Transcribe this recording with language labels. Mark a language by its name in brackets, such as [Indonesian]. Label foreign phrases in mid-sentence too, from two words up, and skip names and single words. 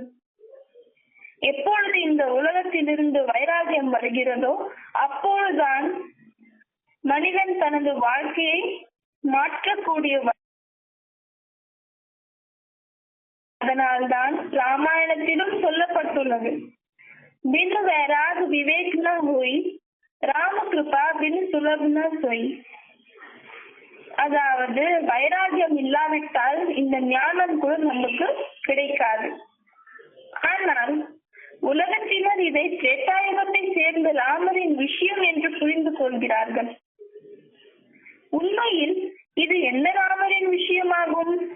[Tamil] எப்பொழுது இந்த உலகத்திலிருந்து வைராகியம் வருகிறதோ அப்பொழுதுதான் மனிதன் தனது வாழ்க்கையை மாற்றக்கூடிய. அதனால்தான் ராமாயணத்திலும் சொல்லப்பட்டுள்ளது, [Awadhi] बिन वैराग विवेक न हुई राम कृपा बिन सुलभ न सोई. [Tamil] அதாவது வைராகியம் இல்லாவிட்டால் இந்த ஞானம் கூட நமக்கு கிடைக்காது. ஆனால் உலகத்தினர் இதை திரேதாயுகத்தை சேர்ந்த ராமரின் விஷயம் என்று புரிந்து கொள்கிறார்கள். உண்மையில் இது என்ன ராமரின் விஷயமாகும்?